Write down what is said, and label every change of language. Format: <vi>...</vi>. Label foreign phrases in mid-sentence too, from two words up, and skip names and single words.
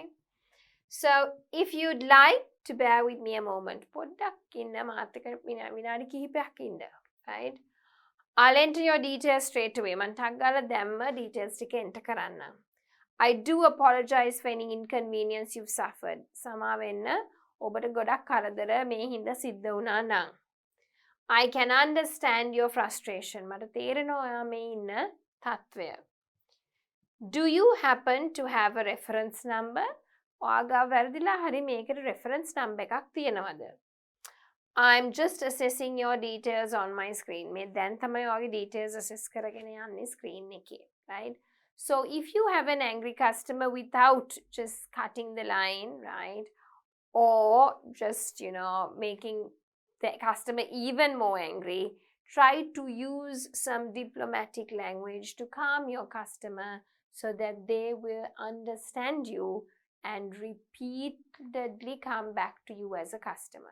<en>So, if you'd like to bear with me a moment, right? I'll enter your details straight away. details enter</en> <si>karanna.</si> <en>I do apologize for any inconvenience you've suffered.</en> <si>ඔබට ගොඩක් කරදර මේ හින්දා සිද්ධ වුණා නම්.</si> <en>I can understand your frustration.</en> <si>මට තේරෙනවා ඔයා මේ ඉන්න තත්වය.</si> <en>Do you happen to have a reference number?</en> <si>ඔයාගා වැරදිලා හරි මේකට</si> <en>reference number</en> <si>එකක් තියෙනවද?</si> <en>I'm just assessing your details on my screen.</en> <si>මේ දැන් තමයි ඔයාගේ</si> <en>details assess</en> <si>කරගෙන යන්නේ screen එකේ,</si> <en>right? So if you have an angry customer without just cutting the line, right? Or just, making the customer even more angry, try to use some diplomatic language to calm your customer so that they will understand you and repeatedly come back to you as a customer.</en>